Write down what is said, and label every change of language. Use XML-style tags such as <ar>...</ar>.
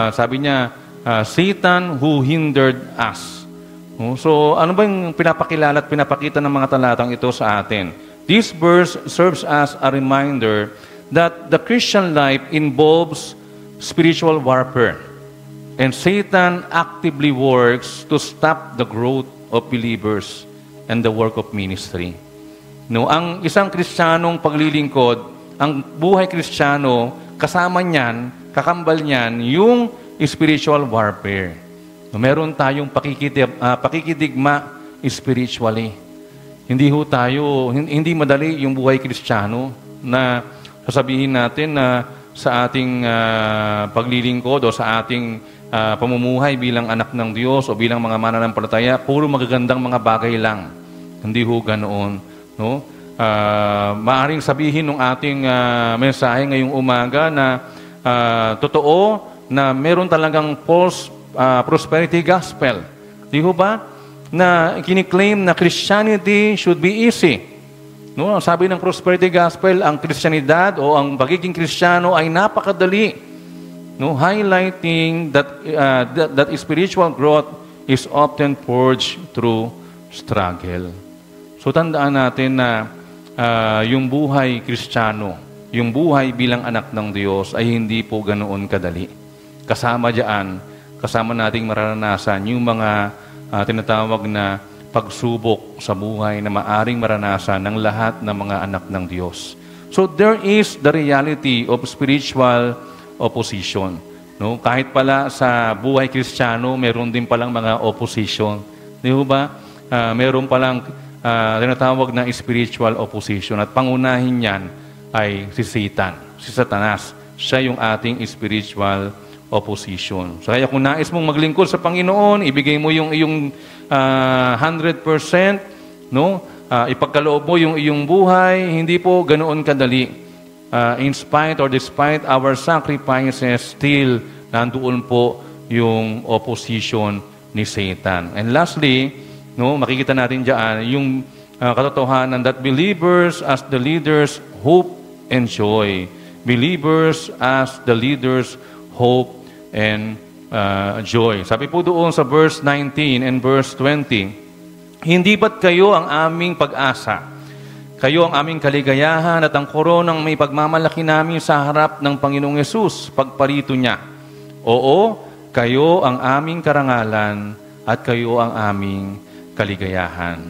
<tl>Sabi niya,</tl> <en>Satan who hindered us.</en> <tl>No? So, ano ba yung pinapakilala at pinapakita ng mga talatang ito sa atin?</tl> <en>This verse serves as a reminder that the Christian life involves spiritual warfare. And Satan actively works to stop the growth of believers and the work of ministry.</en> <tl>No, ang isang Kristiyanong paglilingkod, ang buhay Kristiyano, kasama niyan, kakambal niyan, yung spiritual warfare. No, meron tayong pakikidigma spiritually. Hindi madali yung buhay Kristiyano na sasabihin natin na sa ating paglilingkod o sa ating pamumuhay bilang anak ng Diyos o bilang mga mananampalataya, puro magagandang mga bagay lang. Hindi ho ganoon. No? Maaring sabihin ng ating mensahe ngayong umaga na totoo na meron talagang false prosperity gospel. Di ho ba? Na kiniklaim na</tl> <en>Christianity should be easy. No?</en> <tl>Sabi ng prosperity gospel, ang Kristyanidad o ang pagiging Kristiyano ay napakadali. No?</tl> <en>Highlighting that spiritual growth is often forged through struggle.</en> <tl>So tandaan natin na yung buhay Kristiyano, yung buhay bilang anak ng Diyos ay hindi po ganoon kadali. Kasama nating mararanasan yung mga tinatawag na pagsubok sa buhay na maaring maranasan ng lahat ng mga anak ng Diyos.</tl> <en>So there is the reality of spiritual opposition.</en> <tl>No? Kahit pala sa buhay Kristiyano, meron din palang mga opposition. Di ba? Meron palang tinatawag na spiritual opposition. At pangunahin yan ay si Satan, si Satanas. Siya yung ating spiritual opposition. So kaya kung nais mong maglingkod sa Panginoon, ibigay mo yung iyong 100%, no? Ipagkaloob mo yung iyong buhay, hindi po ganoon kadali.</tl> <en>In spite or despite our sacrifices, still</en> <tl>nandoon po yung opposition ni Satan.</tl> <en>And lastly,</en> <tl>no, makikita natin diyan yung katotohanan</tl> <en>that believers as the leaders hope and joy. Believers as the leaders hope and joy.</en> <tl>Sabi po doon sa verse 19 and verse 20, hindi ba't kayo ang aming pag-asa? Kayo ang aming kaligayahan at ang koronang may pagmamalaki namin sa harap ng Panginoong Yesus, pagparito niya. Oo, kayo ang aming karangalan at kayo ang aming kaligayahan.</tl>